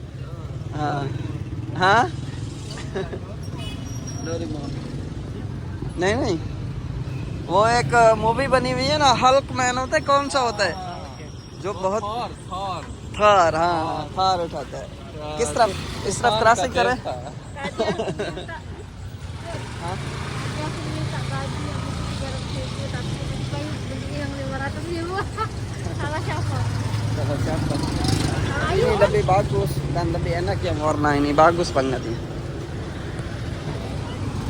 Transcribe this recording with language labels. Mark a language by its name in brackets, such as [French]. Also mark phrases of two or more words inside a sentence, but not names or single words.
[Hindi] हाँ हाँ डोरेमोन नहीं नहीं, वो एक मूवी बनी हुई है ना, हल्क मैन होता है, कौन सा होता है जो बहुत थार, हाँ थार उठाता है। किस तरफ, इस तरफ क्रॉसिंग करे। [Indonesian] Ini lebih bagus dan lebih enak yang warna ini, bagus banget ya.